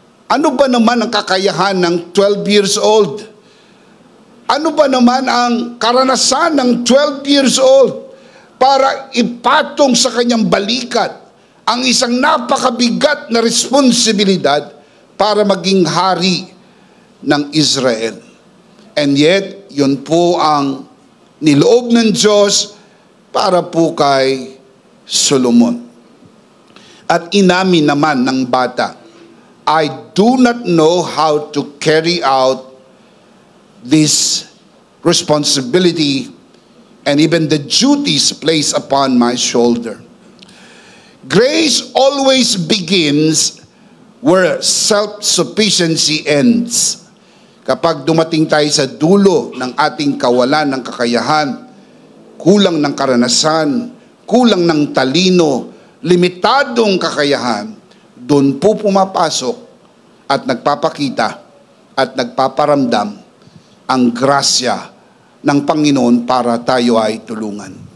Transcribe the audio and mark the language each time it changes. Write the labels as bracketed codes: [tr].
[tl] Ano ba naman ang kakayahan ng 12 years old? Ano ba naman ang karanasan ng 12 years old para ipatong sa kanyang balikat ang isang napakabigat na responsibilidad para maging hari ng Israel? [en] And yet, [tl] yun po ang niloob ng Diyos para po kay Solomon. At inamin naman ng bata, [en] I do not know how to carry out this responsibility and even the duties placed upon my shoulder. Grace always begins where self-sufficiency ends. [tl] Kapag dumating tayo sa dulo ng ating kawalan ng kakayahan, kulang ng karanasan, kulang ng talino, limitadong kakayahan, doon po pumapasok at nagpapakita at nagpaparamdam ang grasya ng Panginoon para tayo ay tulungan.